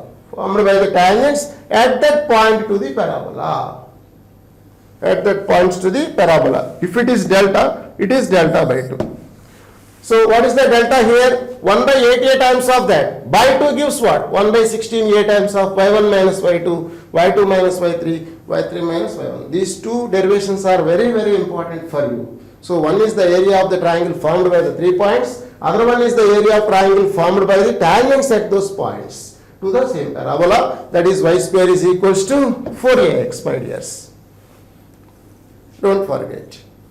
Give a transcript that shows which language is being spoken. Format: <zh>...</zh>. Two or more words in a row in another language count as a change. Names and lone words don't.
<en>Formed by the tangents at that point to the parabola. At that point to the parabola. If it is delta, it is delta by 2. So what is the delta here? 1 by 8A times of that. By 2 gives what? 1 by 16A times of y1 minus y2, y2 minus y3, y3 minus y1. These two derivations are very, very important for you. So one is the area of the triangle formed by the 3 points. Other one is the area of triangle formed by the tangents at those points to the same parabola. That is y square is equals to 4ax, my dears. Don't forget.</en>